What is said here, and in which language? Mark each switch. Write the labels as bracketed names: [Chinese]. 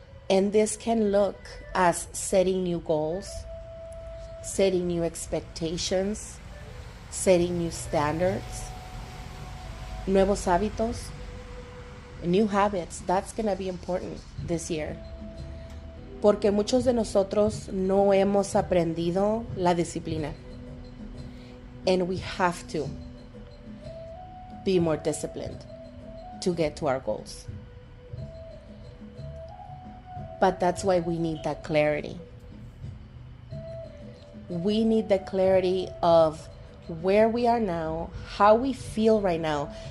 [English] And this can look as setting new goals, setting new expectations, setting new standards, [Spanish] nuevos hábitos, [English] new habits. That's going to be important this year. [Spanish] Porque muchos de nosotros no hemos aprendido la disciplina. [English] And we have to be more disciplined to get to our goals. But that's why we need that clarity. We need the clarity of where we are now, how we feel right now.